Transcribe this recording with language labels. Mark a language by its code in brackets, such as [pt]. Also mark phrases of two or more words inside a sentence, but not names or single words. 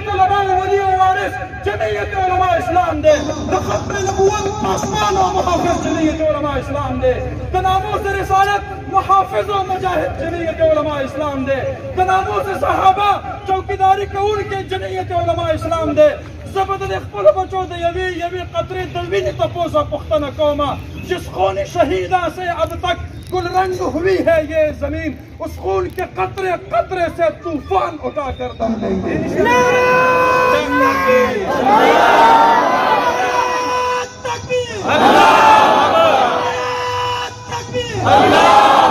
[ps] طلباو ولي او وارث جمعیت علما اسلام دی د ختم نبوت پاسبان او محافظ جمعیت علما اسلام دی د ناموس رسالت محافظ او مجاهد جمعیت علما اسلام دی د ناموس صحابه چوکیداری کوونکي جمعیت علما اسلام دی زه به د خپلو بچو د یوې قطرې د وینې تپوس او پوښتنه کومه [ur] جس خون شهیدہ سے اب تک گل رنگ ہوئی ہے یہ زمین اس خون کے قطرے قطرے سے طوفان اٹھا کر دم لیں گے [ps] اللہ